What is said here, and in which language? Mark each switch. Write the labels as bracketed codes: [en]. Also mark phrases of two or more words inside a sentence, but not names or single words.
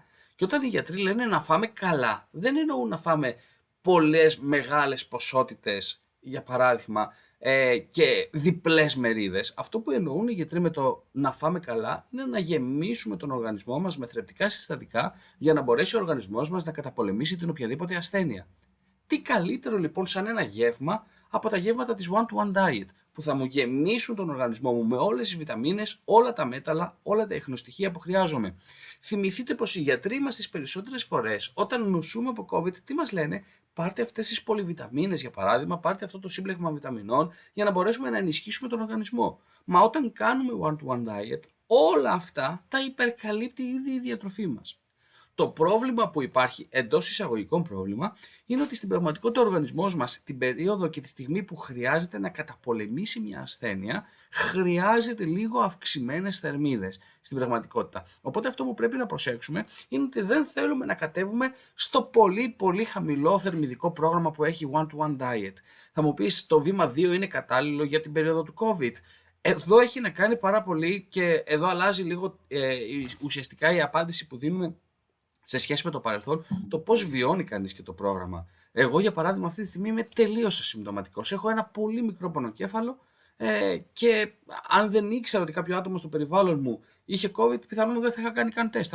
[el] Και όταν οι γιατροί λένε να φάμε καλά, δεν εννοούν να φάμε πολλές μεγάλες ποσότητες, για παράδειγμα, και διπλές μερίδες. Αυτό που εννοούν οι γιατροί με το να φάμε καλά είναι να γεμίσουμε τον οργανισμό μας με θρεπτικά συστατικά για να μπορέσει ο οργανισμός μας να καταπολεμήσει την οποιαδήποτε ασθένεια. Τι καλύτερο λοιπόν σαν ένα γεύμα από τα γεύματα της one-to-one diet που θα μου γεμίσουν τον οργανισμό μου με όλες τις βιταμίνες, όλα τα μέταλλα, όλα τα ιχνοστοιχεία που χρειάζομαι. Θυμηθείτε πως οι γιατροί μας τις περισσότερες φορές όταν νοσούμε από COVID τι μας λένε? Πάρτε αυτές τις πολυβιταμίνες για παράδειγμα, πάρτε αυτό το σύμπλεγμα βιταμινών για να μπορέσουμε να ενισχύσουμε τον οργανισμό. Μα όταν κάνουμε one-to-one diet όλα αυτά τα υπερκαλύπτει ήδη η διατροφή μας. Το πρόβλημα που υπάρχει, εντός εισαγωγικών πρόβλημα, είναι ότι στην πραγματικότητα ο οργανισμός μας την περίοδο και τη στιγμή που χρειάζεται να καταπολεμήσει μια ασθένεια, χρειάζεται λίγο αυξημένες θερμίδες στην πραγματικότητα. Οπότε αυτό που πρέπει να προσέξουμε είναι ότι δεν θέλουμε να κατέβουμε στο πολύ πολύ χαμηλό θερμιδικό πρόγραμμα που έχει one-to-one diet. Θα μου πεις το βήμα 2 είναι κατάλληλο για την περίοδο του COVID. Εδώ έχει να κάνει πάρα πολύ και εδώ αλλάζει λίγο ουσιαστικά η απάντηση που δίνουμε σε σχέση με το παρελθόν, το πώς βιώνει κανείς και το πρόγραμμα. Εγώ, για παράδειγμα, αυτή τη στιγμή είμαι τελείως ασυμπτωματικός. Έχω ένα πολύ μικρό πονοκέφαλο και αν δεν ήξερα ότι κάποιο άτομο στο περιβάλλον μου είχε COVID, πιθανόν δεν θα είχα κάνει καν τεστ.